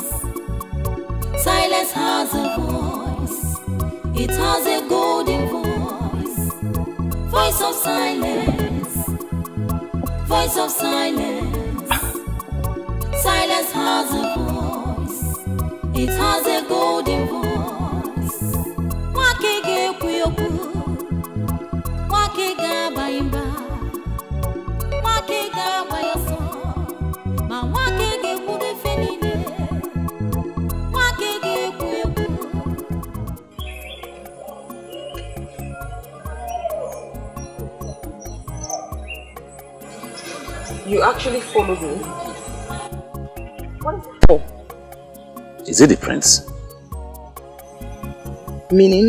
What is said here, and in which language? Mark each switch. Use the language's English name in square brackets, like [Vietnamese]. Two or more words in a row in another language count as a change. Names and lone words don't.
[English] Silence has a voice, it has a golden voice. Voice of silence, voice of silence. Silence has a voice, it has a golden voice. Wakege kuyoku, wakega baimba, wakega bayaso, ma wakege kude fenine, wakege kuyoku. You actually followed me? What is it for? Is it the prince? Meaning?